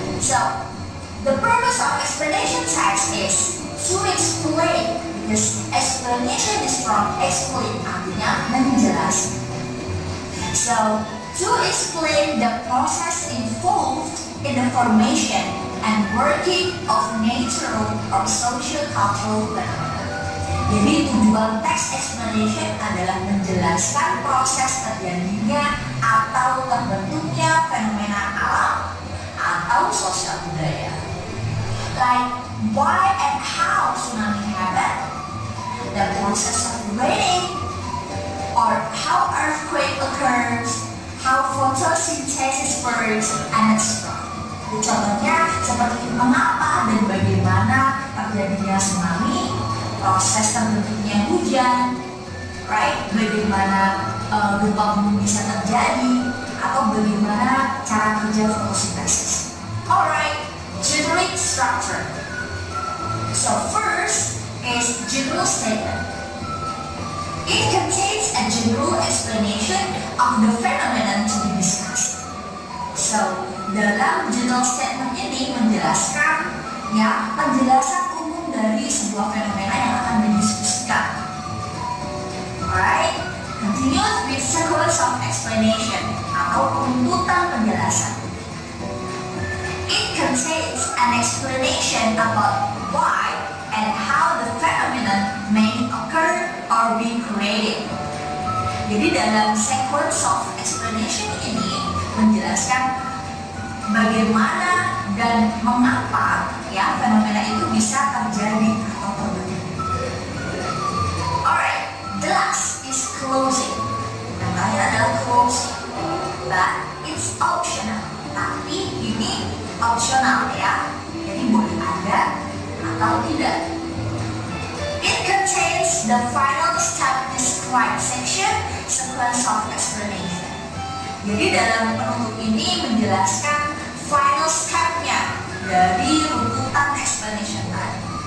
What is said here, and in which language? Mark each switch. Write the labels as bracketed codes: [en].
[en] So, the purpose of explanation text is to explain, because explanation is from explain, [id] artinya menjelaskan. [en] So, to explain the process involved in the formation and working of natural or social cultural phenomena. [id] Jadi tujuan text explanation adalah menjelaskan proses terjadinya atau terbentuknya fenomena alam atau sosial budaya. [en] Like why and how tsunami happen, the process of raining, or how earthquake occurs, how photosynthesis works, and etc. [id] Contohnya seperti mengapa dan bagaimana terjadinya tsunami, proses terbentuknya hujan, right? Bagaimana gempa bumi bisa terjadi, atau bagaimana cara kerja fotosintesis. [en] Alright, generic structure. So first is general statement. It contains a general explanation of the phenomenon to be discussed. [id] So, dalam general statement ini menjelaskan ya penjelasan umum dari sebuah fenomena yang akan didiskusikan. [en] Alright, continue with sequence of explanation [id] atau runtutan penjelasan. [en] It contains an explanation about why and how the phenomenon may occur or be created. [id] Jadi dalam sequence of explanation ini menjelaskan bagaimana dan mengapa ya fenomena itu bisa terjadi atau terjadi. [en] Alright, the last is closing. [id] Yang terakhir adalah [en] closing, but it's optional. [id] Tapi ini optional ya, jadi boleh ada atau tidak. [en] It contains the final step described section sequence of explanation. [id] Jadi dalam penutup ini menjelaskan final step-nya dari runtutan explanation tadi.